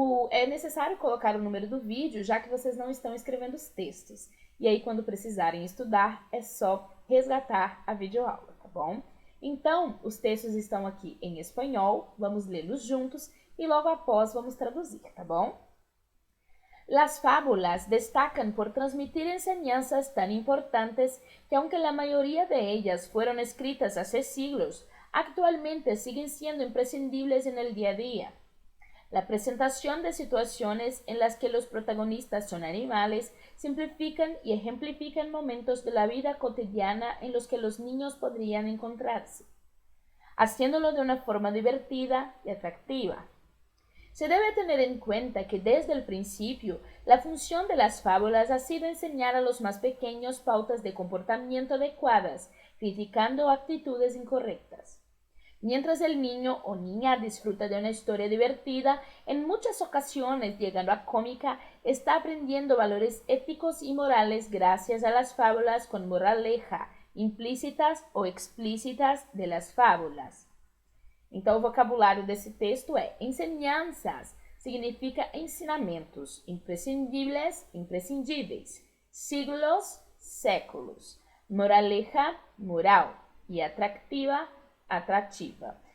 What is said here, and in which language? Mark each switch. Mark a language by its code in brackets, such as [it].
[pt] É necessário colocar o número do vídeo, já que vocês não estão escrevendo os textos. E aí, quando precisarem estudar, é só resgatar a videoaula, tá bom? Então, os textos estão aqui em espanhol, vamos lê-los juntos e logo após vamos traduzir, tá bom? [es] Las fábulas destacan por transmitir enseñanzas tan importantes que aunque la mayoría de ellas fueron escritas hace siglos, actualmente siguen siendo imprescindibles en el día a día. La presentación de situaciones en las que los protagonistas son animales simplifican y ejemplifican momentos de la vida cotidiana en los que los niños podrían encontrarse, haciéndolo de una forma divertida y atractiva. Se debe tener en cuenta que desde el principio la función de las fábulas ha sido enseñar a los más pequeños pautas de comportamiento adecuadas, criticando actitudes incorrectas. Mientras el niño o niña disfruta de una historia divertida, en muchas ocasiones llegando a cómica, está aprendiendo valores éticos y morales gracias a las fábulas con moraleja, implícitas ou explícitas de las fábulas. [pt] Então, o vocabulário desse texto é enseñanzas, significa ensinamentos, imprescindíveis, imprescindíveis, siglos, séculos, moraleja, moral e atractiva, atrativa.